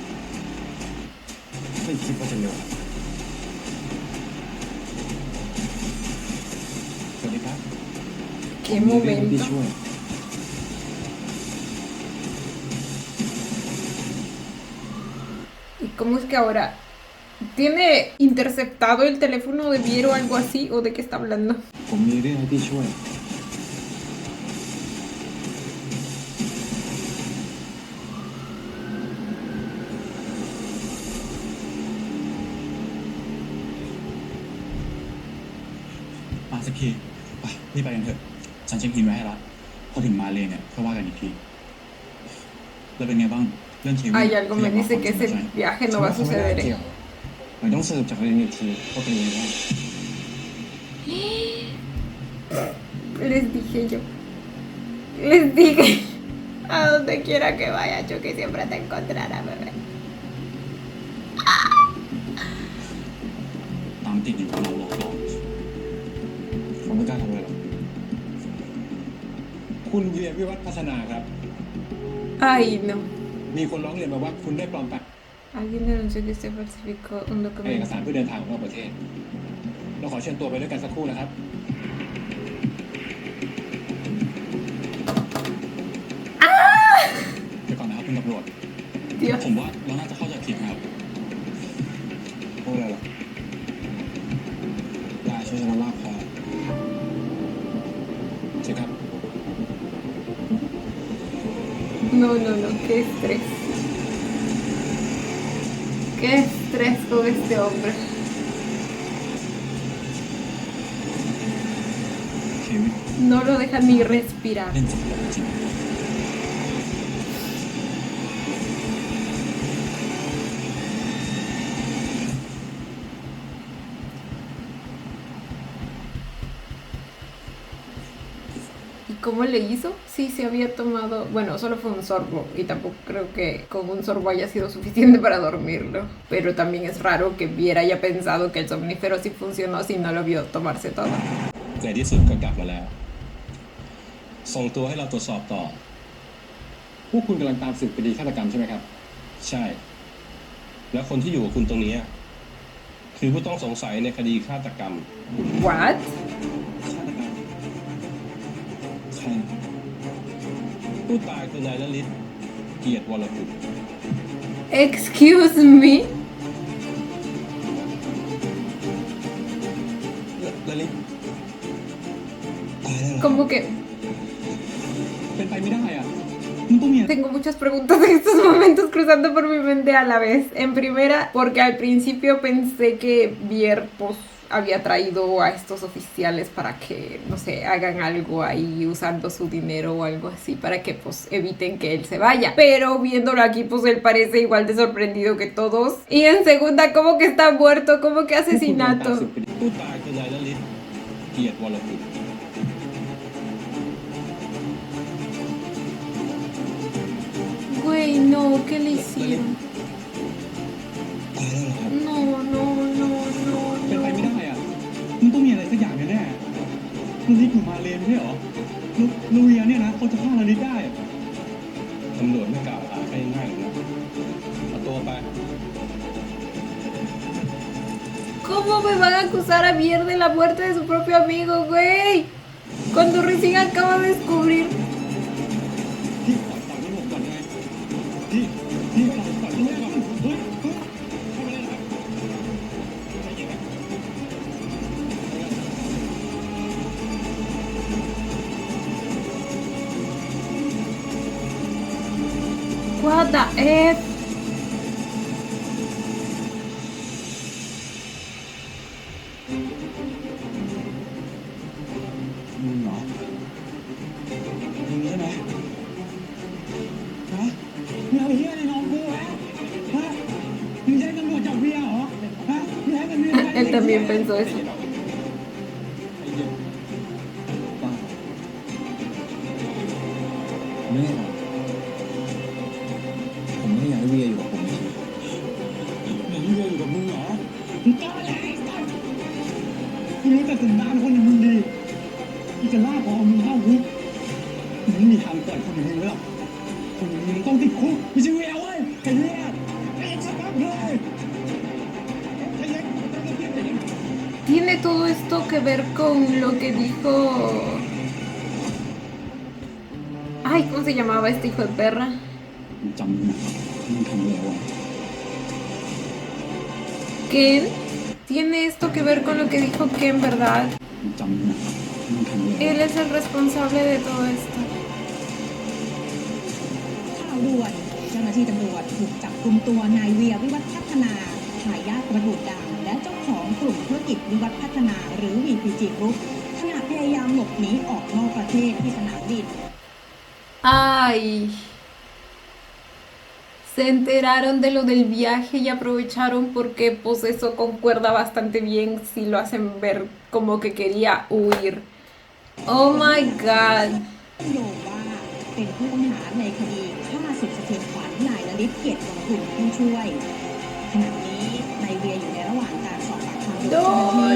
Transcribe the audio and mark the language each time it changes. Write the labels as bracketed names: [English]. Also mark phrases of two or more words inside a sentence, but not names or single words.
[Thai] ไม่คิดว่าจะเร็วสวัสดีครับ [Spanish] Qué [Thai] มีเรื่องที่ [Spanish] momento. [Thai] ช่วย [Spanish] ¿Y cómo es que ahora ¿Tiene interceptado el teléfono de Viero o algo así? ¿O de qué está hablando? [Thai] ผมมีเรื่องให้พี่ช่วย มาสักทีไปรีบไปกันเถอะ ฉันเช็คอินไว้ให้ละพอถึงมาเลเนี่ยก็ว่ากันอีกที แล้วเป็นไงบ้าง เรื่องเควิน [Spanish] Ay, algo me dice que ese viaje no va a [Thai] เขาไม่ได้ [Spanish] suceder. [Thai] เกี่ยวมันต้องสืบจากเรื่องอีกทีว่าเป็นยังไงบ้าง [Spanish] Les dije yo. Les dije. A donde quiera que vaya, yo que siempre te encontrará, bebé. [Thai] ตามติดอยู่กับเราหลอกหลอน ผมไม่กล้าทำอะไรหรอกคุณเวียวิวัฒน์พัฒนาครับ [Spanish] Ay, no. [Thai] มีคนร้องเรียนมาว่าคุณได้ปลอมแปลง [Spanish] Alguien denunció que se falsificó un [Thai] เอก [Spanish] documento. [Thai] สารเพื่อเดินทางนอกประเทศ เราขอเชิญตัวไปด้วยกันสักครู่นะครับ เดี๋ยวก่อนนะครับคุณตำรวจ [Spanish] Dios. [Thai] ผมว่าเราน่าจะเข้าใจผิดนะครับ พวกอะไรหรอลาช่วยฉันลากคอเชิญครับ [Spanish] No, no, no. Qué estrés. Qué estrés con este hombre. [Thai] เควิน [Spanish] No lo deja ni respirar. [Thai] เล่นสนุกจริง [Spanish] ¿Y cómo le hizo? Sí, se había tomado, bueno, solo fue un sorbo y tampoco creo que con un sorbo haya sido suficiente para dormirlo. Pero también es raro que Viera haya pensado que el somnífero sí funcionó si no lo vio tomarse todo. [Thai] ในที่สุดก็กลับมาแล้ว ส่งตัวให้เราตรวจสอบต่อ พวกคุณกำลังตามสืบคดีฆาตกรรมใช่ไหมครับ ใช่ แล้วคนที่อยู่กับคุณตรงนี้คือผู้ต้องสงสัยในคดีฆาตกรรม [English] ¿What? [Thai] ฆาตกรรมใคร ผู้ตายคือนายลลิตเกียรติวรกุล [English] Excuse me. [Thai] ละลิ ตายแล้วเหรอ [Spanish] Como que [Thai] เป็นไปไม่ได้อ่ะมันต้องมี [Spanish] tengo muchas preguntas en estos momentos cruzando por mi mente a la vez. En primera, porque al principio pensé que Vier pues, había traído a estos oficiales para que, no sé, hagan algo ahí usando su dinero o algo así, para que pues eviten que él se vaya. Pero viéndolo aquí, pues él parece igual de sorprendido que todos. Y en segunda, como que está muerto, como que [Thai] พวกคุณกำลังตาม [Spanish] asesinato. [Thai] สืบคดี ผู้ตายคือนายลลิตเกียรติวรกุล [Spanish] Güey, no, ¿qué le hicieron? [Thai] ตายแล้วเหรอครับ [Spanish] No, no, no, no, [Thai] เป็นไป [Spanish] no. [Thai] ไม่ได้อ่ะมันต้องมีอะไรสักอย่างแน่ๆลูกนิดอยู่มาเลไม่ใช่เหรอลูเวียเนี่ยนะเขาจะฆ่าเรานิดได้อะ ตำรวจไม่กล่าวหาใครง่ายๆหรอกนะเอาตัวไป [Spanish] ¿Cómo me van a acusar a Vier de la muerte de su propio amigo, güey? Cuando recién acaba de descubrir. [Thai] พี่ปล่อยลูกผมก่อนไงพี่ปล่อยลูกก่อนเฮ้ยทำอะไรนะครับ [English] What the F? [Thai] มึงเหรอมึงใช่ไหมฮะมึงเอาเฮียในน้องกูเหรอฮะมึงใช้ตำรวจจับเวียเหรอฮะมึงให้มันเวีย [Spanish] Él también pensó eso. [Thai] ไอ้เหี้ยบ้าไม่ได้หรอกผมไม่ได้อยากให้เวียอยู่กับผมเฉยอยากให้เวียอยู่กับมึงเหรอมึงกล้าเลยไอ้สัสมึงรู้แต่สันดานคนอย่างมึงดีมึงจะล่าพอมึงเข้าคุกมึงไม่มีทางปล่อยคนอย่างมึงไว้หรอกคนอย่างมึงต้องติดคุกไม่ใช่เวียเว้ยไอ้เวียไอ้สัสเลยไอ้เหี้ย [Spanish] ¿Tiene todo esto que ver con lo que dijo... Ay, ¿cómo se llamaba este hijo de perra? [Thai] จำมึงทำอะไรวะ [Spanish] Ken tiene esto que ver con lo que dijo Ken, ¿verdad? [Thai] จำนะมันทำเลย [Spanish] Él es el responsable de todo esto. [Thai] ข่าวด่วนเจ้าหน้าที่ตำรวจถูกจับกุมตัวนายเวียวิวัฒน์พัฒนาทายาทตระกูลดังและเจ้าของกลุ่มธุรกิจวิวัฒน์พัฒนาหรือ VPG Group ขณะพยายามหลบหนีออกนอกประเทศที่สนามบิน [Spanish] Ay. Se enteraron de lo del viaje y aprovecharon porque pues eso concuerda bastante bien si lo hacen ver como que quería huir. [English] Oh my god. [Thai] โยงว่าเป็นผู้ต้องหาในคดีฆ่าสุดสะเทือนขวัญนายลลิตเกียรติวงศ์กุลผู้ช่วยขณะนี้นายเวียอยู่ในระหว่างการสอบปากคำโดยเจ้าหน้าที่